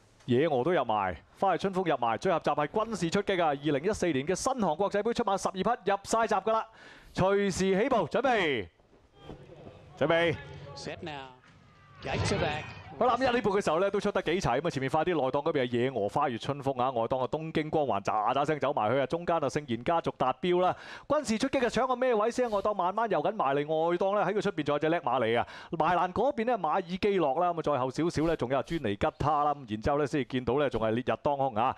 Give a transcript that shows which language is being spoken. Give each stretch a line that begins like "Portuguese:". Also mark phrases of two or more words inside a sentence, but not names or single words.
Cantonese: 野鵝都入埋，花月春風入埋，最後集係軍事出擊啊！2014年嘅新韓國際杯出馬12匹入晒閘㗎啦，隨時起步，準備。
English: Set now. Gates are back.
Cantonese: 好啦，咁一呢步嘅時候咧都出得幾齊咁啊！前面快啲內檔嗰邊係野鵝花月春風啊，外檔啊東京光環喳喳聲走埋去啊，中間啊聖賢家族達標啦。軍事出擊啊，搶個咩位先？外檔慢慢遊緊埋嚟，外檔咧喺佢出邊仲有隻叻馬嚟啊！埋欄嗰邊咧馬爾基諾啦，咁啊再後少少咧仲有專尼吉他啦，咁然之後咧先至見到咧仲係烈日當空啊！